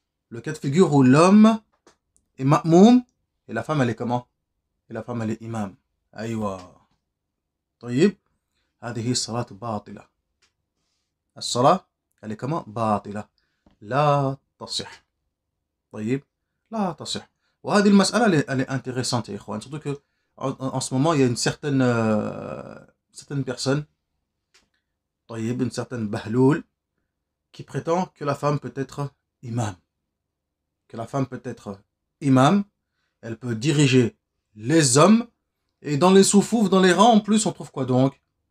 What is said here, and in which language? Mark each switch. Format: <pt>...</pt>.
<fr>Le cas de figure où l'homme est ma'moum et la femme elle est comment? Et la femme elle est imam.</fr> <ar>أيوة. طيب هذه الصلاة باطلة. الصلاة</ar> <fr>elle est comment?</fr> <ar>باطلة. لا تصح. طيب لا تصح. وهذه المسألة</ar> <fr>elle est intéressante</fr> <ar>يا إخوان.</ar> <fr>Surtout que en ce moment il y a une certaine personne,</fr> <ar>طيب,</ar> <fr>une certaine bahloul qui prétend que la femme peut être imam. Que la femme peut être imam, elle peut diriger les hommes, et dans les soufouf, dans les rangs en plus, on trouve quoi donc?</fr>